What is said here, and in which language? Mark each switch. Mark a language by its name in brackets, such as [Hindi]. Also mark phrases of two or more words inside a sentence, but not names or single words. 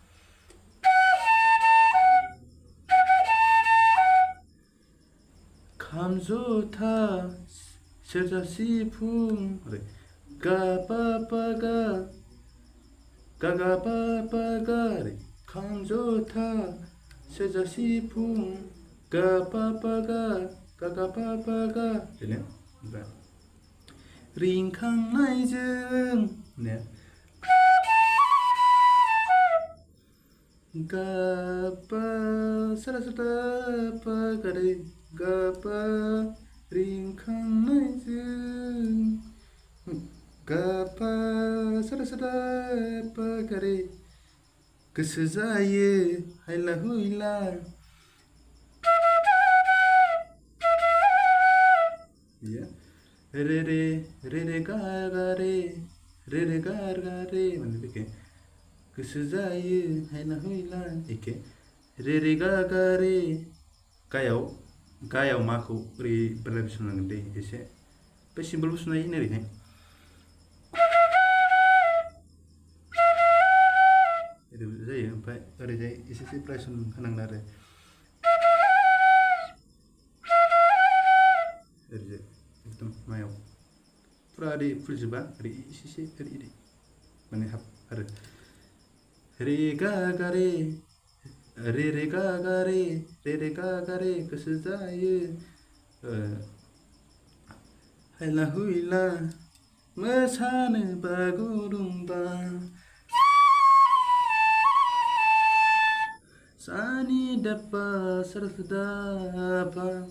[Bodo] खाम जथा सेरजा सिफुं ओरै गा पा पा गा गा गा पा पा गा ओरै खाम जथा सेरजा सिफुं गा पा पा गा गा गा पा पा गा बेनो ओमफ्राय रिंखांनायजों ने गा पा सारा सारा पा गा रे गा पा रिंखांनायजों गा पा सारा सारा पा गा रे गोसो जायो हायला हुइला रे रे रे रे गा गा रे रे रे गा गा रे माने बेखे गोसो जायो हायला हुइला एखे रे रे गा गा रे गायाव माखौ ओरै बेलाय बिसनांगोन दै एसे बे सिम्बलबो सुनो हायो ओरैहाय ओरैबो जायो ओमफ्राय ओरैजाय एसे प्राइसन होनांगोन आरो ओरैजाय एकदम मायाव फुरा ओरै फुलजोबा ओरै एसे ओरै माने हाब आरो रे गा गा रे रे रे गा गा रे रे रे गा गा रे गोसो जायो हायला हुइला मोसानो बागुरुम्बा सानि दापा सरसदापा